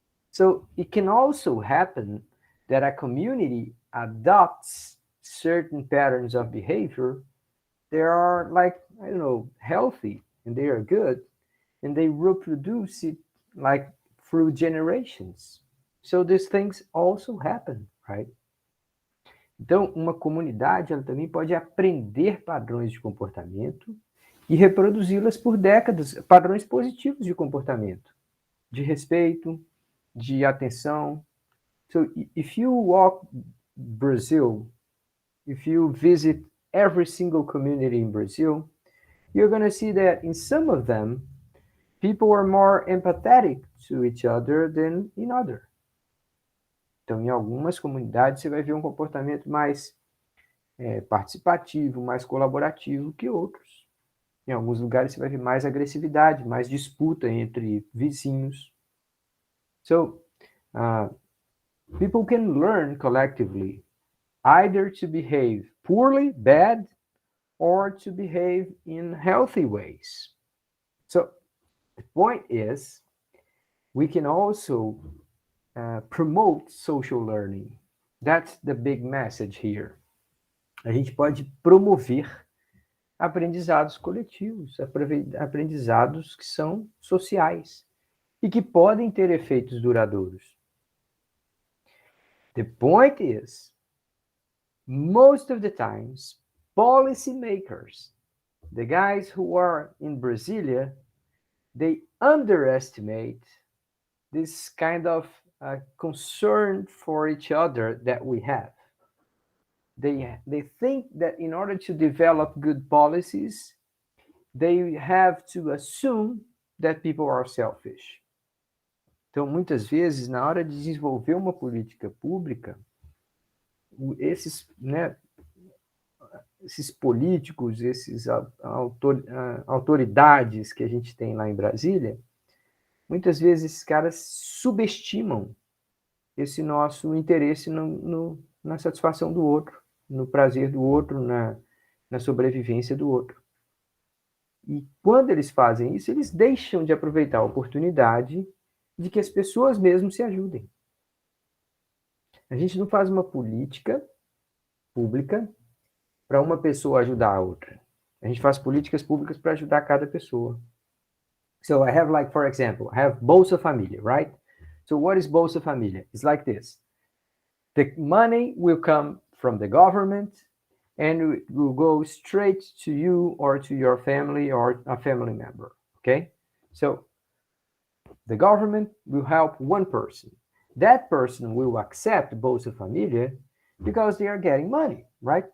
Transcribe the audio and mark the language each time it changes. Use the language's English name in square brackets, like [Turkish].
[English] So it can also happen that a community adopts certain patterns of behavior. They are like, I don't know, healthy and they are good, and they reproduce it like through generations. So these things also happen, right? [Portuguese] Então, uma comunidade ela também pode aprender padrões de comportamento e reproduzi-las por décadas, padrões positivos de comportamento, de respeito, de atenção. [English] So if you walk Brazil, if you visit every single community in Brazil, you're going to see that in some of them, people are more empathetic to each other than in others. [Portuguese] Então, em algumas comunidades, você vai ver um comportamento mais participativo, mais colaborativo que outros. Em alguns lugares você vai ver mais agressividade, mais disputa entre vizinhos. [English] So, people can learn collectively either to behave poorly, bad, or to behave in healthy ways. So, the point is, we can also promote social learning. That's the big message here. [Portuguese] A gente pode promover aprendizados coletivos, aprendizados que são sociais e que podem ter efeitos duradouros. [English] The point is, most of the times, policymakers, the guys who are in Brasilia, they underestimate this kind of concern for each other that we have. They think that in order to develop good policies, they have to assume that people are selfish. [Portuguese] Então, muitas vezes, na hora de desenvolver uma política pública, esses políticos, esses autoridades que a gente tem lá em Brasília, muitas vezes esses caras subestimam esse nosso interesse na satisfação do outro, no prazer do outro, na sobrevivência do outro. E quando eles fazem isso, eles deixam de aproveitar a oportunidade de que as pessoas mesmo se ajudem. A gente não faz uma política pública para uma pessoa ajudar a outra. A gente faz políticas públicas para ajudar cada pessoa. [English] So I have, like, for example, I have Bolsa Família, right? So what is Bolsa Família? It's like this. The money will come from the government and it will go straight to you or to your family or a family member, okay? So the government will help one person. That person will accept Bolsa Família because they are getting money, right?